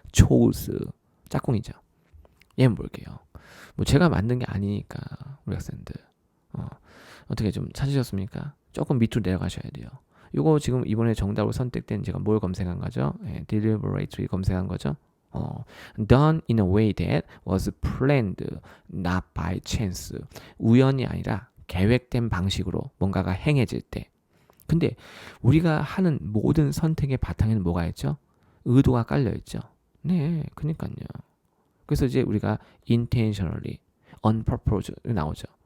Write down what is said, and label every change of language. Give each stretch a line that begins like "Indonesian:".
Korean: chose. 짝꿍이죠. 얘는 볼게요. 뭐 제가 만든 게 아니니까 우리 학생들 어떻게 좀 찾으셨습니까? 조금 밑으로 내려가셔야 돼요. 이거 지금 이번에 정답으로 선택된 제가 뭘 검색한 거죠? deliberately 검색한 거죠.
English: done in a way that was planned, not by chance.
Korean: 우연이 아니라 계획된 방식으로 뭔가가 행해질 때. 근데 우리가 하는 모든 선택의 바탕에는 뭐가 있죠? 의도가 깔려 있죠. 네, 그니까요. 그래서 이제 우리가 intentionally, on purpose 나오죠.